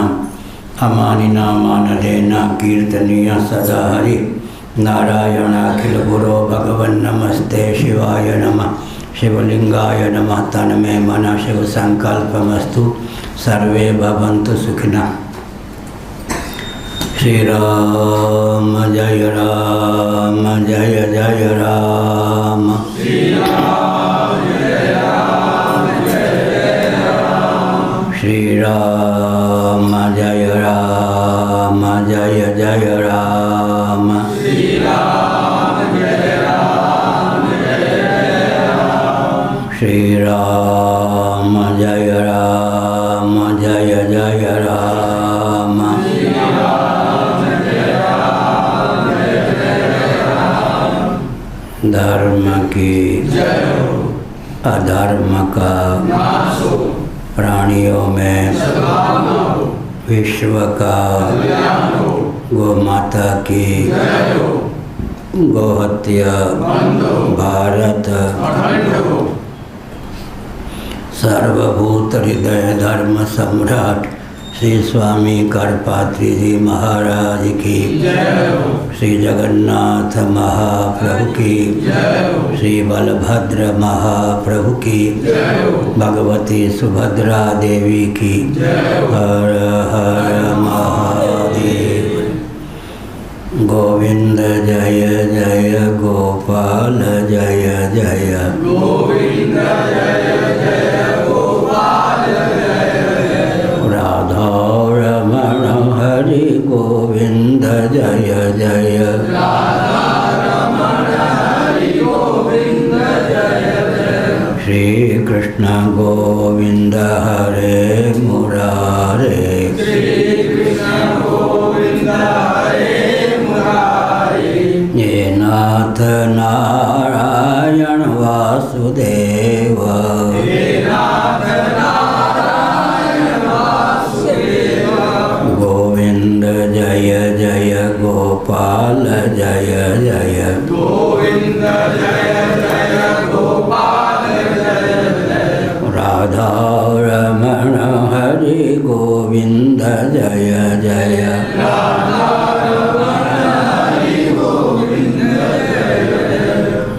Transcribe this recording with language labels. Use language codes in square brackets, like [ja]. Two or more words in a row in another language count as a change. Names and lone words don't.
[sa] अमानिना मानदेन कीर्तनीय सदा हरि नारायणाखिल गुरो भगवन्नमस्ते शिवाय नमः। शिवलिंगाय नमः। तन्मे मन शिव संकल्पमस्तु। सर्वे भवन्तु सुखिनः। [hi] श्री राम जय राम जय जय राम। श्री राम जय राम जय राम। श्री राम जय राम जय जय राम। श्री राम जय राम जय राम। श्री राम जय राम जय जय राम। श्री राम जय राम जय जय राम। धर्म की जय हो, अधर्म का नाश हो, प्राणियों में सद्भावना हो, विश्व का कल्याण हो, गौ माता की जय हो, गोहत्या बंद हो, भारत अखंड हो। सर्वभूत हृदय धर्म सम्राट श्री स्वामी करपात्री जी महाराज की जय हो। श्री जगन्नाथ महाप्रभु की जय हो। श्री बलभद्र महाप्रभु की जय हो। भगवती सुभद्रा देवी की जय हो। हर हर महादेव। गोविंद जय जय गोपाल जय जय। गोविंद जय जय गोपाल जय जय। राधा रमण हरि गोविंद जय जय। राधा रमण हरि गोविंद जय जय। [sa] श्री कृष्ण गोविंद हरे मुरारे। श्री कृष्ण गोविंद हरे मुरारे। ये नाथ नारायण वासुदेव। हे नाथ नारायण वासुदेव। [hi] गोविंद जय जय गोपाल जय जय। गोविंद जय जय गोपाल जय जय। राधा रमण हरि गोविंद जय जय। राधा रमण हरि गोविंद जय जय।